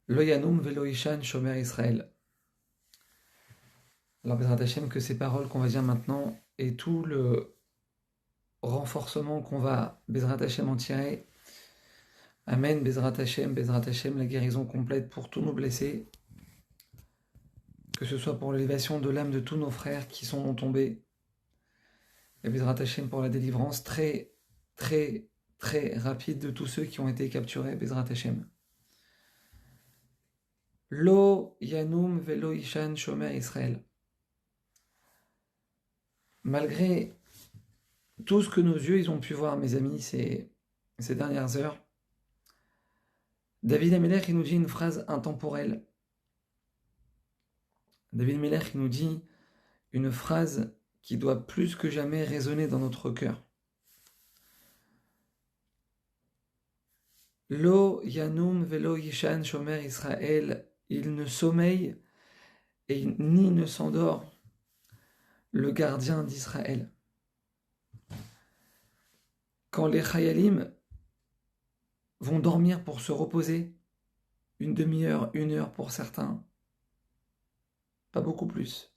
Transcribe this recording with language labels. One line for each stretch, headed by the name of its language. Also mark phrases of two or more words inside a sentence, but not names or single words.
Hebrew: לא ינום ולא יישן שומר ישראל. Alors, בעזרת השם,
French: que ces paroles qu'on va dire maintenant et tout le renforcement qu'on va,
Hebrew: בעזרת השם,
French: en tirer.
Hebrew: אמן, בעזרת השם,
French: la guérison complète pour tous nos blessés. Que ce soit pour l'élévation de l'âme de tous nos frères qui sont tombés. Et
Hebrew: בעזרת השם
French: pour la délivrance très, très, très rapide de tous ceux qui ont été capturés,
Hebrew: בעזרת השם. לא ינום ולא יישן שומר ישראל.
French: Malgré tout ce que nos yeux ils ont pu voir, mes amis, ces dernières heures, David Amelech il nous dit une phrase intemporelle. David Amelech il nous dit une phrase qui doit plus que jamais résonner dans notre cœur.
Hebrew: לא ינום ולא יישן שומר ישראל,
French: il ne sommeille et ni ne s'endort le gardien d'Israël. Quand les Chayalim vont dormir pour se reposer, une demi-heure, 1 heure pour certains, pas beaucoup plus.